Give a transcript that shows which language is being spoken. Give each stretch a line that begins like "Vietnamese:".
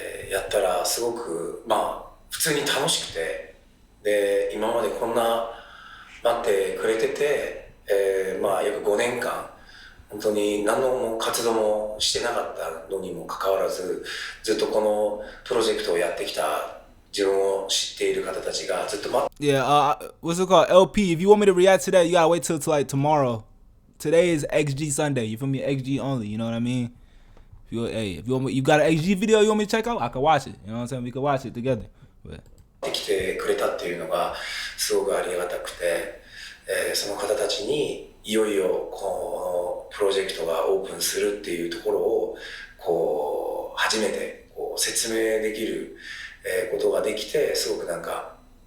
Japanese: やったらすごくまあ普通に楽しくてで今までこんな待ってくれてて、まあ約5年間本当に何の活動もしてなかったのにもかかわらずずっとこのプロジェクトをやってきた自分を知っている方たちがずっと待って
English: Yeah, what's it called? LP. If you want me to react to that, you gotta wait till like tomorrow. Today is XG Sunday. You feel me? XG only. You know what I mean? If you want me, you got an XG video you want me to check out? I can watch it. You know what I'm saying? We can watch it together. But.
Japanese: 来てくれたっていうのがすごくありがたくて、その方たちにいよいよこのプロジェクトがオープンするっていうところをこう初めてこう説明できることができてすごくなんか